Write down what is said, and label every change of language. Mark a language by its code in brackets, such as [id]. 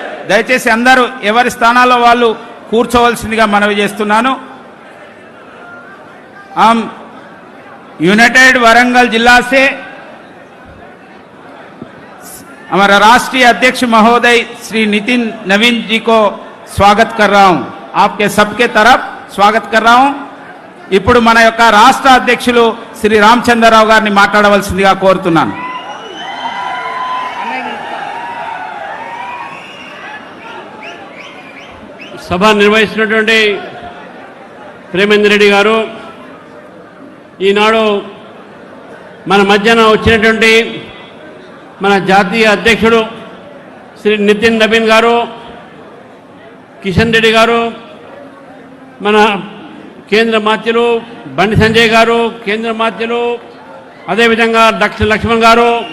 [te] దయచేసి అందరూ ఎవరి స్థానాల్లో వాళ్ళు కూర్చోవలసిందిగా మనవి చేస్తున్నాను. [hi] हम यूनाइटेड वरंगल जिला से हमारा राष्ट्रीय अध्यक्ष महोदय श्री नितिन नवीन जी को स्वागत कर रहा हूं. आपके सबके तरफ स्वागत कर रहा हूं. [te] ఇప్పుడు మన యొక్క రాష్ట్ర అధ్యక్షులు శ్రీ రామచంద్రరావు గారిని మాట్లాడవలసిందిగా కోరుతున్నాను. సభ నిర్వహిస్తున్నటువంటి ప్రేమేందర్ రెడ్డి గారు, ఈనాడు మన మధ్యన వచ్చినటువంటి మన జాతీయ అధ్యక్షుడు శ్రీ నితిన్ నబీన్ గారు, కిషన్ రెడ్డి గారు, మన కేంద్ర మాత్యులు బండి సంజయ్ గారు, కేంద్ర మాత్యులు, అదేవిధంగా డాక్టర్ లక్ష్మణ్ గారు,